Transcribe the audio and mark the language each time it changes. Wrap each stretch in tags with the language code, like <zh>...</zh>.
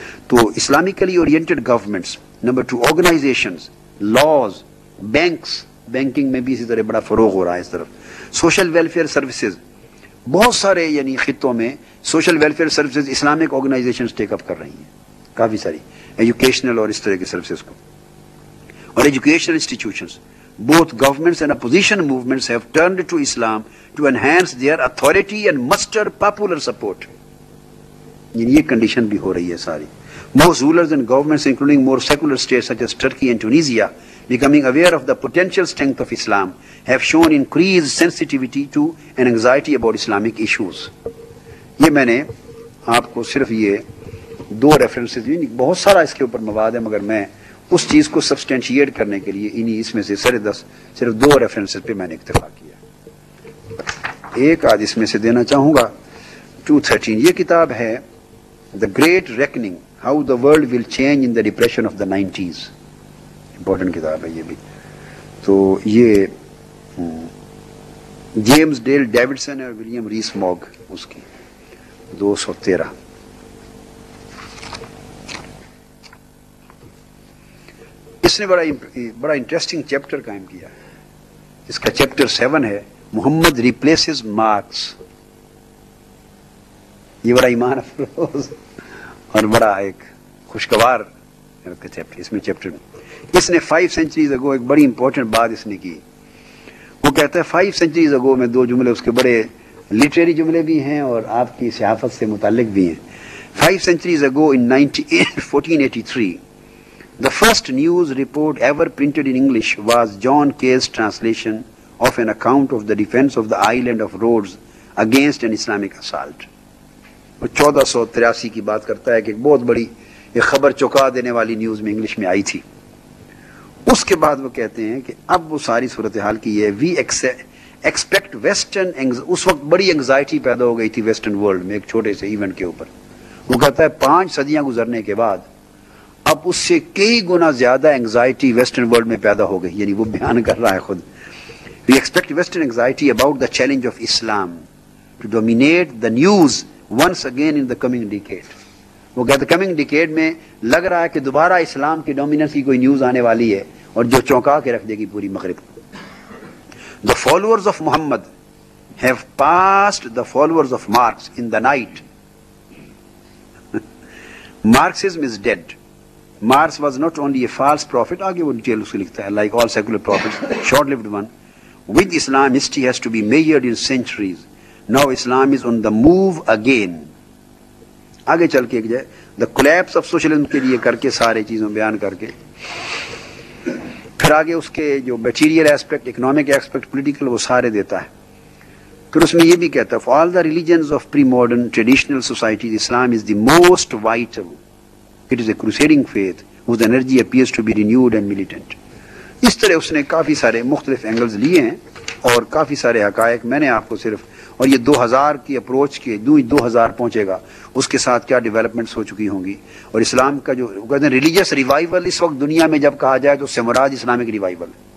<ur>تو Islamically oriented governments. Number 2 organisations, laws, banks, banking میں بھی اسی طرح بڑا فروغ ہو رہا ہے اس طرف. سوشل ویلفیئر سروسز، بہت سارے یعنی خطوں میں social welfare services Islamic organisations ٹیک اپ کر رہی ہیں کافی ساری ایجوکیشنل اور اس طرح کے سروسز کو. اور educational institutions,</ur> <en>both governments and opposition movements have turned to Islam to enhance their authority and muster popular support.</en> <ur>یہ کنڈیشن بھی ہو رہی ہے ساری.</ur> <en>Most rulers and governments, including more secular states such as Turkey and Tunisia, becoming aware of the potential strength of Islam, have shown increased sensitivity to and anxiety about Islamic issues.</en> <ur>یہ میں نے آپ کو صرف یہ 2 references دی، بہت سارا اس کے اوپر مواد ہے، مگر میں اس چیز کو سبسٹینشیٹ کرنے کے لیے انہی اس میں سے صرف 2 ریفرنسز پہ میں نے اکتفا کیا. ایک آج اس میں سے دینا چاہوں گا 213. یہ کتاب ہے The Great Reckoning, How the World Will Change in the Depression of the 90s. Important کتاب ہے یہ بھی. تو یہ جیمز ڈیل ڈیوڈسن اور ولیم ریس موگ اس کی 213. اس نے بڑا انٹرسٹنگ چیپٹر قائم کیا ہے. اس کا چیپٹر 7 ہے محمد ریپلیسز مارکس. یہ بڑا ایمان افروز اور بڑا ایک خوشگوار چیپٹر. اس میں چیپٹر اس نے</ur> <en>5 centuries ago</en> <ur>ایک بڑی امپورٹنٹ بات اس نے کی. وہ کہتا ہے</ur> <en>5 centuries ago</en> <ur>میں 2 جملے اس کے بڑے لٹریری جملے بھی ہیں اور آپ کی صحافت سے متعلق بھی ہیں.</ur> <en>5 centuries ago in 1483 the first news report ever printed in English was John Kay's translation of an account of the defense of the island of Rhodes against an Islamic assault.</en> <ur>1483 کی بات کرتا ہے کہ ایک بہت بڑی ایک خبر چوکا دینے والی نیوز میں انگلش میں آئی تھی. اس کے بعد وہ کہتے ہیں کہ اب وہ ساری صورتحال کی ہے</ur> <en>We expect western.</en> <ur>اس وقت بڑی انگزائٹی پیدا ہو گئی تھی ویسٹرن ورلڈ میں ایک چھوٹے سے ایونٹ کے اوپر. وہ کہتا ہے 5 صدیاں گزرنے کے بعد اب اس سے کئی گنا زیادہ انگزائٹی ویسٹرن ورلڈ میں پیدا ہو گئی. یعنی وہ بیان کر رہا ہے خود.</ur> <en>We expect western anxiety about the challenge of Islam to dominate the news once again in the coming decade.</en> <ur>وہ کہتے کمنگ ڈیکیڈ میں لگ رہا ہے کہ دوبارہ اسلام کی ڈومیننس کی کوئی نیوز آنے والی ہے اور جو چونکا کے رکھ دے گی پوری مغرب.</ur> <en>The followers of Muhammad have passed the followers of Marx in the night. Marxism is dead. Marx was not only a false prophet,</en> <ur>آگے وہ ڈیٹیل اس کو لکھتا ہے,</ur> <en>like all secular prophets, short-lived one. With Islam, history has to be measured in centuries. Now Islam is on the move again.</en> <ur>آگے چل کے ایک جائے</ur> <en>the collapse of socialism</en> <ur>کے لیے کر کے سارے چیزوں بیان کر کے پھر آگے اس کے جو material aspect, economic aspect, political, وہ سارے دیتا ہے. پھر اس میں یہ بھی کہتا ہے</ur> <en>for all the religions of pre-modern traditional societies, Islam is the most vital. It is a crusading faith whose energy appears to be renewed and militant.</en> <ur>اس طرح اس نے کافی سارے مختلف اینگلز لیے ہیں اور کافی سارے حقائق میں نے آپ کو صرف, اور یہ 2000 کی اپروچ کے 2000 پہنچے گا اس کے ساتھ کیا ڈیولپمنٹس ہو چکی ہوں گی. اور اسلام کا جو کہتے ہیں ریلیجیس ریوائول اس وقت دنیا میں جب کہا جائے تو اس سے مراد اسلامک ریوائول.</ur>